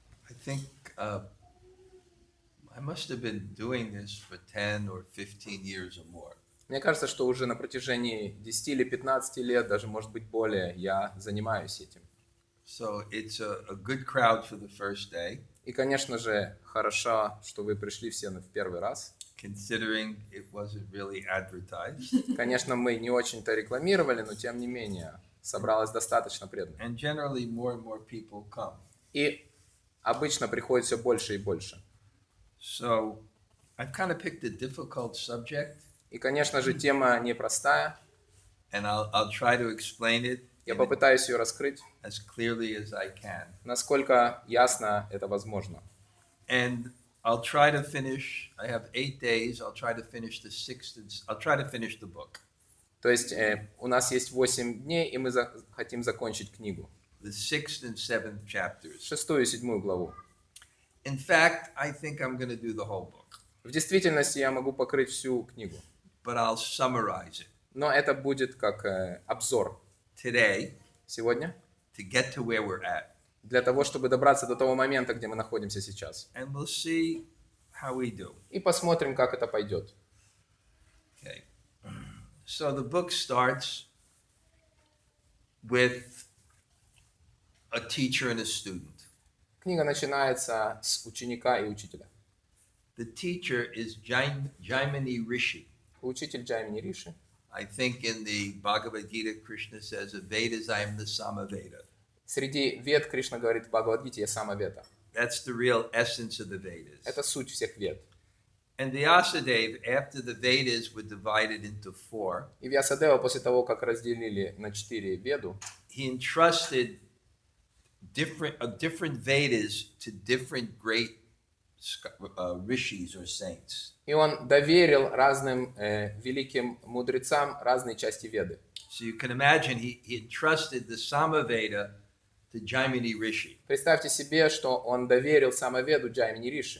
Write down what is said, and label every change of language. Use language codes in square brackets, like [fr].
[en] I think I must have been doing this for 10 or 15 years or more. [ru] Мне кажется, что уже на протяжении 10 или 15 лет, даже может быть более, я занимаюсь этим. [en] So it's a good crowd for the first day, [ru] И, конечно же, хорошо, что вы пришли все в первый раз. [en] considering it wasn't really advertised. [ru] Конечно, мы не очень-то рекламировали, но тем не менее собралось достаточно преданных. [en] And generally more and more people come. [ru] И обычно приходит все больше и больше. [en] So I've kind of picked a difficult subject, [ru] И, конечно же, тема непростая. [en] and I'll try to explain it [ru] Я попытаюсь ее раскрыть, [en] as clearly as I can. [ru] насколько ясно это возможно. [en] And I'll try to finish, I have 8 days, I'll try to finish the 6th, I'll try to finish the book. [ru] То есть у нас есть 8 дней, и мы хотим закончить книгу. [en] The 6th and 7th chapters. [ru] 6 и 7 главу. [en] In fact, I think I'm going to do the whole book, [ru] В действительности я могу покрыть всю книгу. [en] but I'll summarize it [ru] Но это будет как обзор [en] today [ru] сегодня, [en] to get to where we're at. [ru] для того, чтобы добраться до того момента, где мы находимся сейчас. [en] And we'll see how we do. [ru] И посмотрим, как это пойдет. Okay. [en] So the book starts with a teacher and a student. [ru] Книга начинается с ученика и учителя. [en] The teacher is Jaimini Rishi. [ru] Учитель Джаймини Риши. [en] I think in the Bhagavad Gita, Krishna says, Vedas, I am the Samaveda. [ru] Среди вед Кришна говорит в Бхагавад-гите «Я сама Веда». [en] That's the real essence of the Vedas. [ru] Это суть всех вед. [en] And Vyasadeva, after the Vedas were divided into 4, [ru] И Вьясадева после того, как разделили на 4 веду, [en] he entrusted different Vedas to different great rishis or saints. [ru] и он доверил разным великим мудрецам разные части веды. [en] So you can imagine he entrusted the Samaveda to Jaimini Rishi. [ru] Представьте себе, что он доверил самоведу Джаймини Риши.